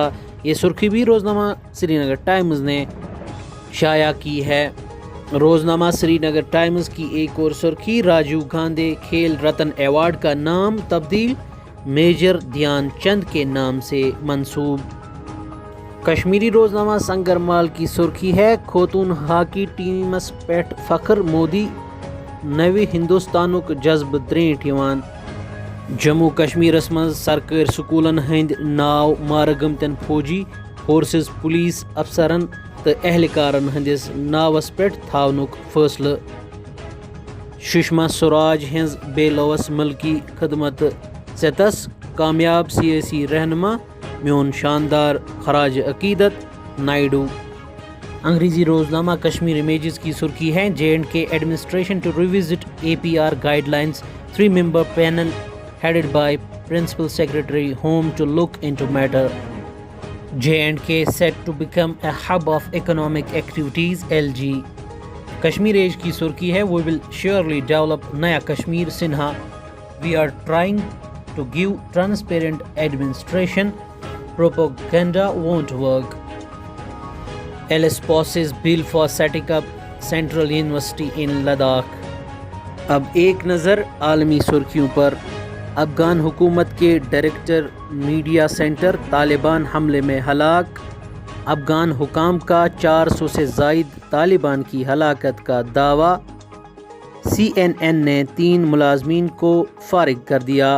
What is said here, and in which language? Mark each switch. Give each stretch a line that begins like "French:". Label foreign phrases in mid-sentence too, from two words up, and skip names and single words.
Urdu: یہ سرخی بھی روزنامہ سری نگر ٹائمز نے شائع کی ہے۔ روزنامہ سری نگر ٹائمز کی ایک اور سرخی، راجیو گاندھی کھیل رتن ایوارڈ کا نام تبدیل، میجر دھیان چند کے نام سے منسوب۔ کشمیری روزنامہ سنگرمال کی سرخی ہے،
Kashmiri: خواتون ہاکی ٹیمس پیٹھ فخر، مودی نوِ ہندوستانک جذب ترٛیٚٹ یوان۔ جموں کشمیرس مز سرکاری سکولن ہند ناو مارٕ گٔمتٮ۪ن فوجی، فورسز، پولیس افسرن تو اہلکارن ہندس ناوس پیٹھ تھاونک فیصلہ۔ سشما سوراج ہنز بے لوث ملکی خدمت ستس، کامیاب سیاسی رہنما، میون شاندار خراج عقیدت، نائیڈو۔
Urdu: انگریزی روزنامہ کشمیر امیجز کی سرخی ہے،
English: J&K Administration to revisit APR guidelines, 3-member panel headed by Principal Secretary Home to look into matter. J&K set to become a hub of economic activities, LG.
Urdu: کشمیر ایج کی سرخی ہے،
English: We will surely develop
Urdu: نیا کشمیر،
English: سنہا۔ We are trying to give transparent administration, propaganda won't work. Alice passes bill for setting up Central University in Ladakh.
Urdu: اب ایک نظر عالمی سرخیوں پر۔ افغان حکومت کے ڈائریکٹر میڈیا سینٹر طالبان حملے میں ہلاک، افغان حکام کا 400 سے زائد طالبان کی ہلاکت کا دعویٰ، CNN نے 3 ملازمین کو فارغ کر دیا۔